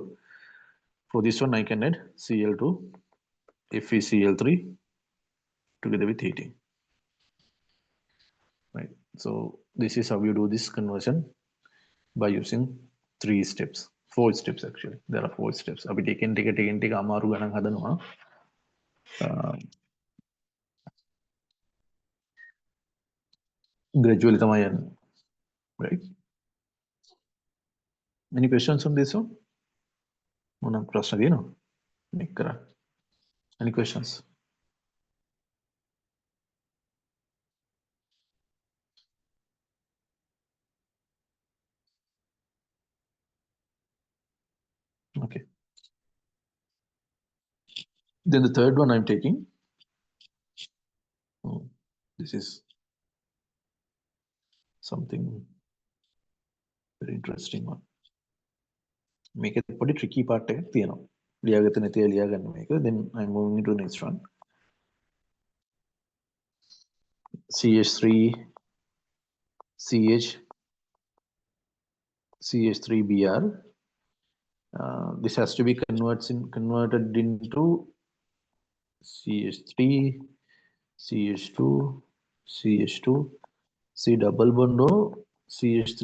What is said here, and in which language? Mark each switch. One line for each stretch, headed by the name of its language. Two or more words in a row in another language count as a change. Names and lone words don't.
English: For this one, I can add Cl2, FeCl3 together with heating. Right. So this is how you do this conversion by using 4 steps actually. There are 4 steps.
Sinhala: අපි ටිකෙන් ටික අමාරු ගණන් හදනවා. Gradually තමයි යන්නේ. Right.
English: Any questions on this one?
Sinhala: මොන ප්‍රශ්න තියෙනවද? මේක කරන්න.
English: Any questions? Okay. Then the third one I'm taking. This is something very interesting one. Make it pretty tricky part
Sinhala: එකක් තියෙනවා. ලියාගත්ත නැති අය ලියාගන්න මේක.
English: Then I'm moving into the next one. CH3 CH CH3Br. This has to be converted into CH3 CH2 CH2 C double bond O CH3.